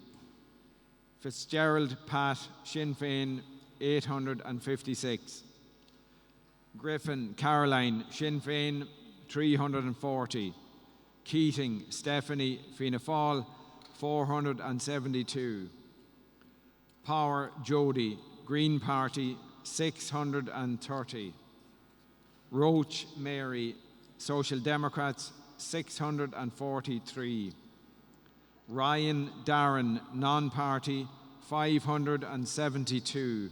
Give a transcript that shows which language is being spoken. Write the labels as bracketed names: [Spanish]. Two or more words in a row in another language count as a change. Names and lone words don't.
[English] Fitzgerald Pat Sinn Féin, 856. Griffin Caroline Sinn Féin, 340. Keating Stephanie Fianna Fáil, 472. Power Jody Green Party, 630. Roach Mary Social Democrats, 643. Ryan Darren non-party, 572.